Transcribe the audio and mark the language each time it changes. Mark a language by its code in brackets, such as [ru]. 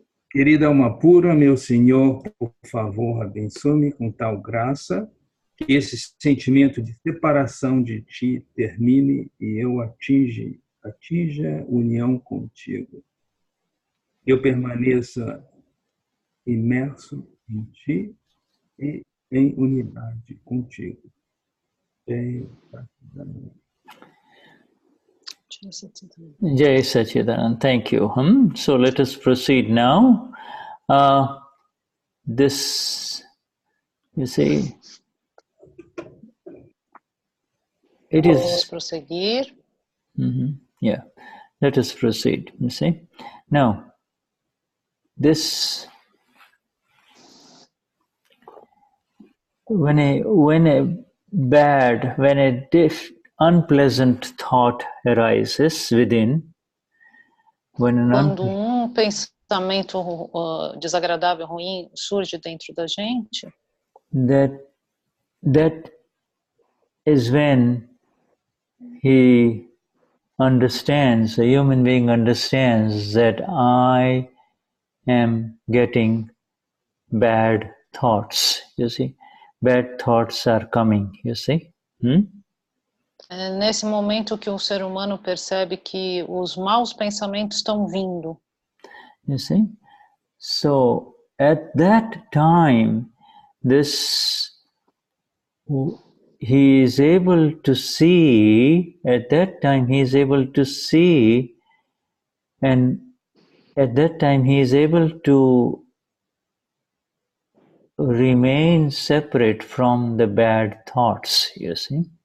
[pt] Querida alma pura, meu Senhor, por favor, abençoe-me com tal graça que esse sentimento de separação de Ti termine e eu atinja união contigo. Eu permaneça imerso em Ti e em unidade contigo. [en] Jai Sachidanand, thank you. So let us proceed now. This, you see, it is. [pt] Vamos prosseguir. [en] Yeah, let us proceed. You see, now this, when a unpleasant thought arises within, [pt] quando pensamento desagradável, ruim, surge dentro da gente, [en] that is when he understands, a human being understands that I am getting bad thoughts, you see. Bad thoughts are coming, you see. [pt] É nesse momento que o ser humano percebe que os maus pensamentos estão vindo. [en] You see? So, at that time, he is able to see, and at that time he is able to remain separate from the bad thoughts, you see.